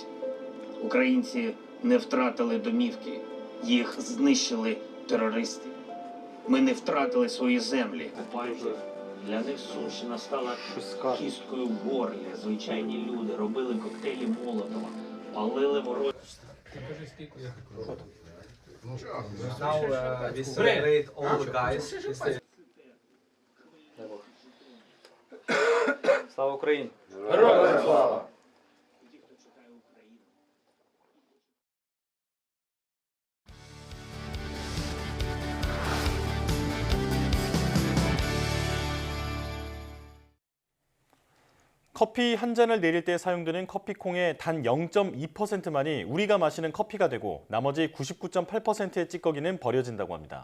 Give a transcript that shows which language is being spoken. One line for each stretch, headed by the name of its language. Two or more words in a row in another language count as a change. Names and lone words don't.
Ukrainian: Українці не втратили домівки. Їх знищили терористи. Ми не втратили свої землі. Для них Сумщина стала кісткою в горлі. Звичайні люди робили коктейлі Молотова, палили ворожі.
English: Now we celebrate all the guys.
Ukrainian: Слава Україні! Героям слава!
Korean: 커피 한 잔을 내릴 때 사용되는 커피콩의 단 0.2%만이 우리가 마시는 커피가 되고 나머지 99.8%의 찌꺼기는 버려진다고 합니다.